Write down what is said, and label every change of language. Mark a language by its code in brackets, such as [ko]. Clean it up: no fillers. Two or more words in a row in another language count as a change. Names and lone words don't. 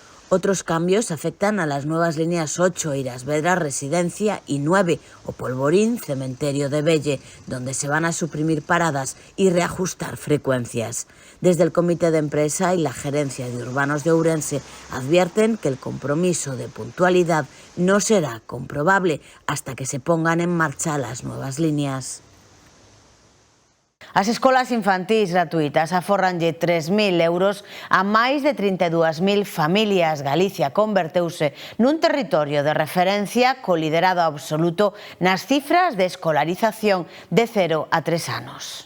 [es] Otros cambios afectan a las nuevas líneas 8, Irasvedra Residencia, y 9, o Polvorín Cementerio de Belle, donde se van a suprimir paradas y reajustar frecuencias. Desde el Comité de Empresa y la Gerencia de Urbanos de Ourense advierten que el compromiso de puntualidad no será comprobable hasta que se pongan en marcha las nuevas líneas. [gl] As escolas infantís gratuitas aforranlle 3.000 euros a máis de 32.000 familias. Galicia converteuse nun territorio de referencia co liderado absoluto nas cifras de escolarización de 0 a 3 anos.